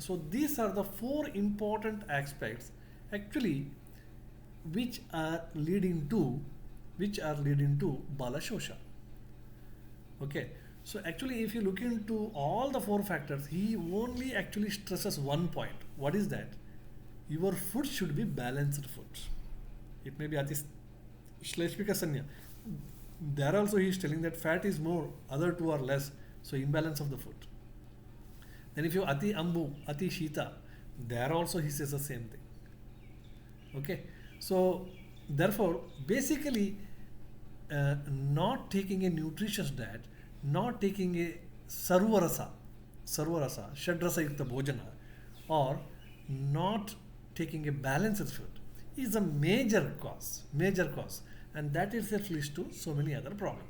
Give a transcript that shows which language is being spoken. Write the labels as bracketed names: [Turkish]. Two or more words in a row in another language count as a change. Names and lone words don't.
[English] So these are the four important aspects actually which are leading to [Sanskrit] Bala Shosha. [English] Okay, So actually, if you look into all the four factors, he only actually stresses one point. What is that? Your food should be balanced food. It may be [Sanskrit] ati shleshmika sanya. [English] There also he is telling that fat is more, other two are less. So imbalance of the food. Then if you [Sanskrit] ati ambu, ati shita, [English] there also he says the same thing. Okay. So therefore, basically, not taking a nutritious diet, not taking a [Sanskrit] sarvarasa, shadrasa yukta bhojana, [English] or not taking a balanced food is a major cause, and that itself leads to so many other problems.